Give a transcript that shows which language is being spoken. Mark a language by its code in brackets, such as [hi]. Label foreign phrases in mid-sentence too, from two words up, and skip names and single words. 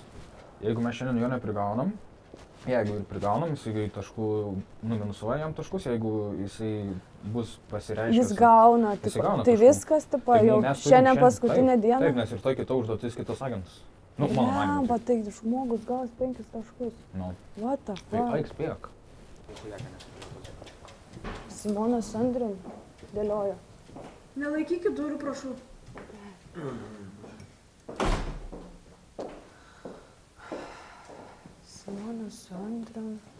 [lt] Jeigu mes šiandien jo neprigaunam, jeigu ir prigaunam, jisai taškų, numinusuoja jam taškus, jeigu jisai bus pasireiškęs. Jis gauna, tai viskas, tipo, jau šiandien paskutinę dieną. Taip, nes ir tai kita užduotis, kitas agentas. Nu, mano manymu. Bet tai žmogus gaus 5 taškus. Nu. [en] What the fuck? [lt] Tai aik spėk. Simonas Andrium dėliojo. Nelaikykit durų, prašau. Simonas Andrium.